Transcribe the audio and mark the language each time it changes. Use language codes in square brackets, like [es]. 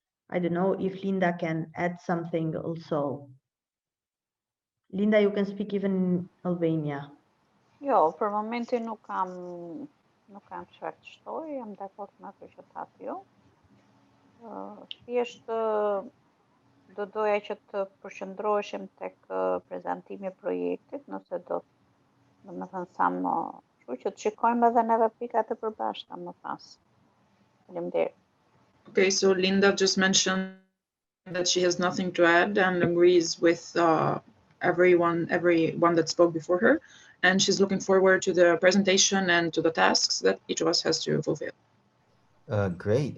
[en] I don't know if Linda can add something also. Linda, you can speak even in Albania. [sq] Jo, për momentin nuk kam çfarë të shtoj, jam dakord me ato që thatë ju. Thjesht do doja që të përqendroheshim tek prezantimi i projektit, nëse do të thënë sa më kështu që të shikojmë edhe neve pikat e përbashkëta më pas. Faleminderit. [en] Okay, so Linda just mentioned that she has nothing to add and agrees with everyone that spoke before her, and she's looking forward to the presentation and to the tasks that each of us has to fulfill. Great.